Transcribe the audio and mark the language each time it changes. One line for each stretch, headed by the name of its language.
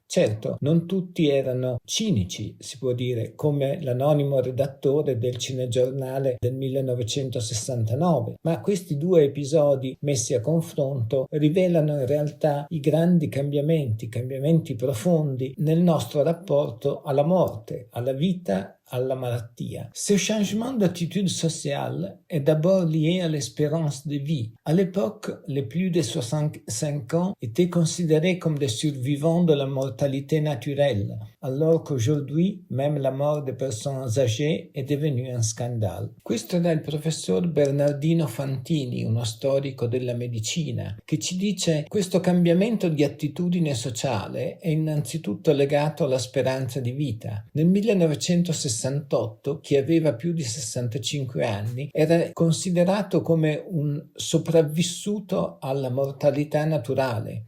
Italian: Certo, non tutti erano cinici, si può dire, come l'anonimo redattore del cinegiornale del 1969, ma questi due episodi messi a confronto rivelano in realtà i grandi cambiamenti profondi nel nostro rapporto alla morte, alla vita, alla malattia.
French: Ce changement d'attitude sociale est d'abord lié à l'espérance de vie. À l'époque, les plus de 65 ans étaient considérés comme des survivants de la mortalité naturelle, alors qu'aujourd'hui, même la mort des personnes âgées è devenue un scandale.
Italian: Questo era il professor Bernardino Fantini, uno storico della medicina, che ci dice: questo cambiamento di attitudine sociale è innanzitutto legato alla speranza di vita. Nel 1968 chi aveva più di 65 anni era considerato come un sopravvissuto alla mortalità naturale.